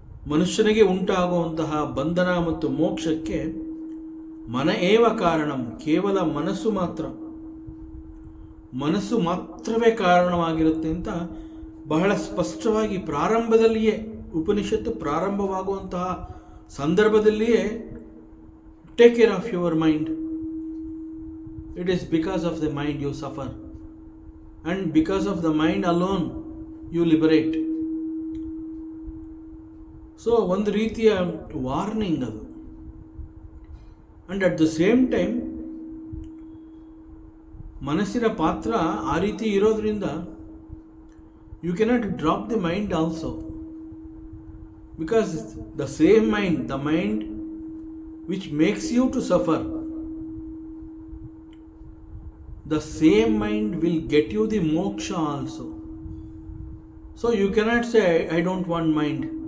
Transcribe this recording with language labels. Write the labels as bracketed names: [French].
[Kannada] ಮನುಷ್ಯನಿಗೆ ಉಂಟಾಗುವಂತಹ ಬಂಧನ ಮತ್ತು ಮೋಕ್ಷಕ್ಕೆ [Sanskrit] ಮನ ಏವ ಕಾರಣಂ, [Kannada] ಕೇವಲ ಮನಸ್ಸು ಮಾತ್ರ, ಮನಸ್ಸು ಮಾತ್ರವೇ ಕಾರಣವಾಗಿರುತ್ತೆ ಅಂತ ಬಹಳ ಸ್ಪಷ್ಟವಾಗಿ ಪ್ರಾರಂಭದಲ್ಲಿಯೇ, ಉಪನಿಷತ್ತು ಪ್ರಾರಂಭವಾಗುವಂತಹ ಸಂದರ್ಭದಲ್ಲಿಯೇ [English] take care of your mind. It is because of the mind you suffer, and because of the mind alone you liberate. So [Kannada] ಒಂದು ರೀತಿಯ ವಾರ್ನಿಂಗ್ ಅದು. [English] and at the same time [Kannada] ಮನಸ್ಸಿನ ಪಾತ್ರ ಆ ರೀತಿ ಇರೋದ್ರಿಂದ [English] You cannot drop the mind also, because the same mind, the mind which makes you to suffer, the same mind will get you the moksha also. So you cannot say I don't want mind.